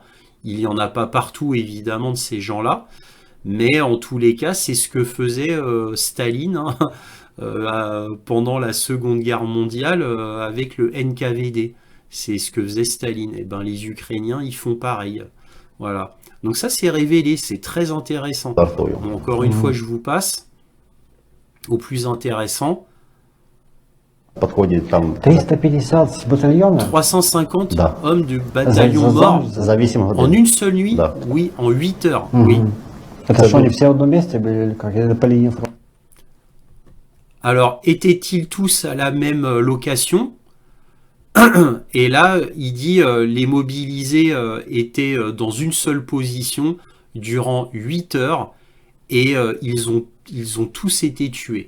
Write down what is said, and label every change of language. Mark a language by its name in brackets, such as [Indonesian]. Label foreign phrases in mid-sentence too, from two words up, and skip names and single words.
[French] Il n'y en a pas partout, évidemment, de ces gens-là. Mais en tous les cas, c'est ce que faisait Staline hein, pendant la Seconde Guerre mondiale avec le NKVD. C'est ce que faisait Staline. Et ben les Ukrainiens, ils font pareil. Voilà. Donc ça, c'est révélé, c'est très intéressant. Bon, encore une fois, je vous passe au plus intéressant. [Ukrainian] 350 батальйонів? 350 да. [French] Hommes du bataillon morts [Ukrainian] за 8 годин. [French] En une seule nuit? [Russian] Да. [French] Oui, en 8 heures. Oui. [Russian] Это что, они все в одном месте были или как? Это по линии фронта? [French] Alors, étaient-ils tous à la même location? Et là, il dit les mobilisés étaient dans une seule position durant 8 heures et ils ont tous été tués.